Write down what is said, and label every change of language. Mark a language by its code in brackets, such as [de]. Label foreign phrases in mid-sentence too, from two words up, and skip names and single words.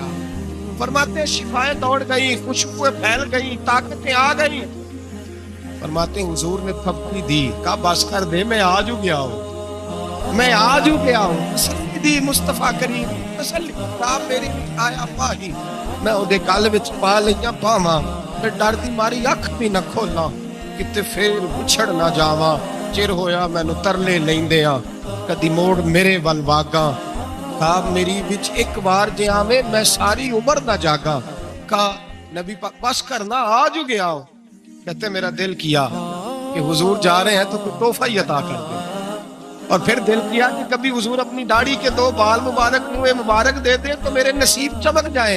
[ur] فرماتے ہیں شفائیں دوڑ گئی, خوشبوئیں پھیل گئی, طاقتیں آ گئی. فرماتے ہیں حضور نے تھپکی دی, کہا بس کر دے, میں آج ہو گیا ہوں, میں آج ہو گیا ہوں. تسلی دی مصطفیٰ کریم, [pa] تسلی کہا میری آیا پاہی, میں اودے گل وچ پا لئیاں پاواں, پھر ڈر دی ماری اکھ بھی نہ کھولا, کتے پھر بچھڑ نہ جاواں. چر ہویا مینوں ترلے لیندیاں, کدی موڑ میرے ول واگاں. کہا میری وچ ایک بار جے آویں میں ساری عمر نہ جاگاں. [ur] کہا نبی پاک بس کرنا, آج ہو گیا ہو. کہتے میرا دل کیا کہ حضور جا رہے ہیں تو کوئی تحفہ ہی عطا کر دے. اور پھر دل کیا کہ کبھی حضور اپنی داڑھی کے 2 بال مبارک منہ مبارک دے دیں تو میرے نصیب چمک جائے.